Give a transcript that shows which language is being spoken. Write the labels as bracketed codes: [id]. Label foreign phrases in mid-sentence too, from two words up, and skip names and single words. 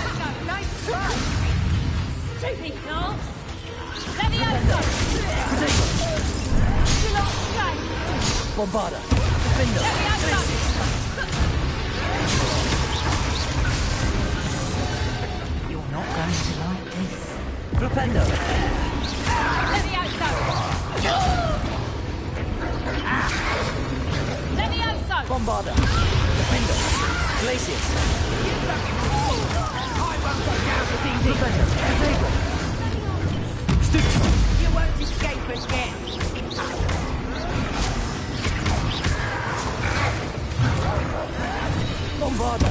[en] Levioso, nice try. Stupid nonce. Levioso. You lot straight. Bombarda! Defender! You're not going to like this. Flipendo! Levioso. Levioso. Bombarda! Defender! Glacius! Flipendo! Stupid! You won't escape again. Bombarda!